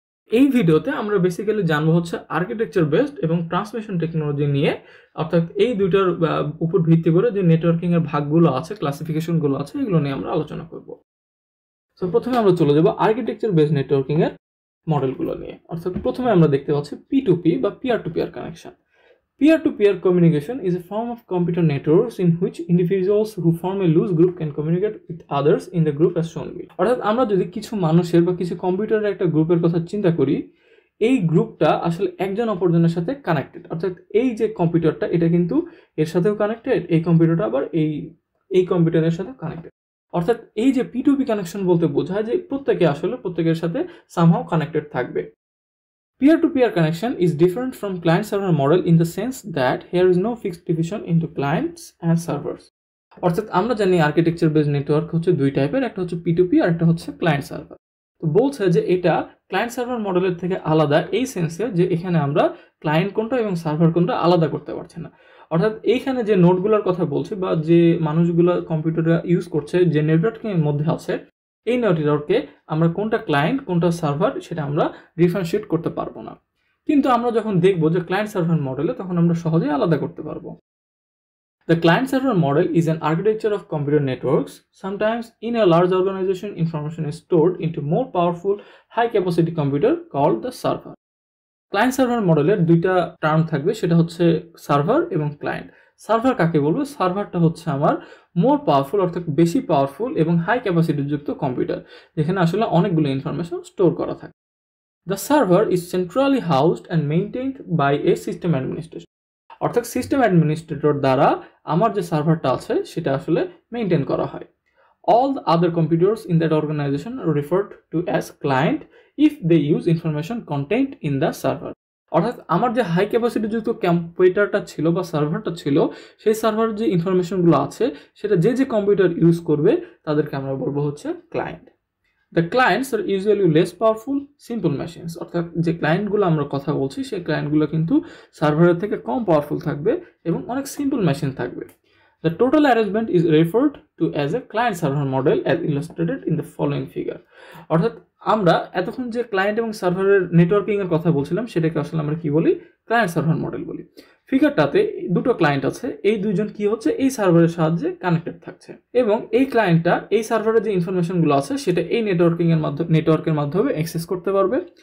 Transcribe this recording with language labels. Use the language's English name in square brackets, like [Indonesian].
[Bangla] এই ভিডিওতে আমরা বেসিক্যালি জানবো হচ্ছে আর্কিটেকচার বেসড এবং ট্রান্সমিশন টেকনোলজি নিয়ে, অর্থাৎ এই দুইটার উপর ভিত্তি করে যে নেটওয়ার্কিং এর ভাগগুলো আছে, ক্লাসিফিকেশনগুলো আছে, এগুলো নিয়ে আমরা আলোচনা করব। তো প্রথমে আমরা চলে যাব আর্কিটেকচার বেসড নেটওয়ার্কিং এর মডেলগুলো নিয়ে। অর্থাৎ প্রথমে আমরা দেখতে পাচ্ছি P2P বা peer to peer connection. [English] Peer-to-peer communication is a form of computer networks in which individuals who form a loose group can communicate with others in the group as shown below. [Bangla] অর্থাৎ আমরা যদি কিছু মানুষের বা কিছু কম্পিউটারের একটা গ্রুপের কথা চিন্তা করি, এই গ্রুপটা আসলে একজন অপরজনের সাথে কানেক্টেড। অর্থাৎ এই যে কম্পিউটারটা এটা কিন্তু এর সাথেও কানেক্টেড, এই কম্পিউটারটা আবার এই কম্পিউটারের সাথে কানেক্টেড। অর্থাৎ এই যে P2P কানেকশন বলতে বোঝায় যে প্রত্যেকের সাথে somehow কানেক্টেড থাকবে। [English] Peer-to-peer connection is different from client-server model in the sense that here is no fixed division into clients and servers. [Bangla] অর্থাৎ আমরা জানি আর্কিটেকচার বেসড নেটওয়ার্ক হচ্ছে দুই টাইপের, একটা হচ্ছে P2P আর একটা হচ্ছে ক্লায়েন্ট সার্ভার। তো বলছে যে এটা ক্লায়েন্ট সার্ভার মডেলের থেকে আলাদা এই সেন্সে যে এখানে আমরা ক্লায়েন্ট কোনটা এবং সার্ভার কোনটা আলাদা করতে পারছি না। অর্থাৎ এইখানে যে নোডগুলোর কথা বলছি বা যে মানুষগুলো কম্পিউটারটা ইউজ করছে, যে নেটওয়ার্কের মধ্যে আছে, এই নেটওয়ার্কে আমরা কোনটা ক্লায়েন্ট কোনটা সার্ভার সেটা আমরা ডিফারেন্সিয়েট করতে পারবো না। কিন্তু আমরা যখন দেখবো যে ক্লায়েন্ট সার্ভার মডেলে, তখন আমরা সহজেই আলাদা করতে পারবো। [English] The client server model is an architecture of computer networks. Sometimes in a large organization, information is stored into more powerful high capacity computer called the server. [Bangla] Client server মডেলের দুইটা term থাকবে, সেটা হচ্ছে সার্ভার এবং client. Server কাকে বলবো? সার্ভারটা হচ্ছে আমার মোর পাওয়ারফুল, অর্থাৎ বেশি পাওয়ারফুল এবং হাই ক্যাপাসিটিযুক্ত কম্পিউটার, যেখানে আসলে অনেকগুলো ইনফরমেশন স্টোর করা থাকে। [English] The server is centrally housed and maintained by a system administrator. [Bangla] অর্থাৎ সিস্টেম অ্যাডমিনিস্ট্রেটর দ্বারা আমার যে সার্ভারটা আছে সেটা আসলে মেইনটেইন করা হয়। [English] All the other computers in that organization are referred to as client if they use information contained in the server. [Bangla] অর্থাৎ আমার যে হাই ক্যাপাসিটি যুক্ত কম্পিউটারটা ছিল বা সার্ভারটা ছিল, সেই সার্ভারের যে ইনফরমেশনগুলো আছে সেটা যে কম্পিউটার ইউজ করবে তাদেরকে আমরা বলবো হচ্ছে client. [English] The clients are usually less powerful, simple machines. [Bangla] অর্থাৎ যে ক্লায়েন্টগুলো আমরা কথা বলছি সেই ক্লায়েন্টগুলো কিন্তু সার্ভারের থেকে কম পাওয়ারফুল থাকবে এবং অনেক সিম্পল মেশিন থাকবে। [English] The total arrangement is referred to as a client server model as illustrated in the following figure. [Bangla] অর্থাৎ আমরা এতক্ষণ যে ক্লায়েন্ট এবং সার্ভারের নেটওয়ার্কিং এর কথা বলছিলাম সেটাকে আসলে আমরা কি বলি? ক্লায়েন্ট সার্ভার মডেল বলি। ফিগারটাতে দুটো ক্লায়েন্ট আছে, এই দুইজন কি হচ্ছে? এই সার্ভারের সাহায্যে কানেক্টেড থাকছে এবং এই ক্লায়েন্টটা এই সার্ভারের যে ইনফরমেশনগুলো আছে সেটা এই নেটওয়ার্কের মাধ্যমে অ্যাক্সেস করতে পারবে।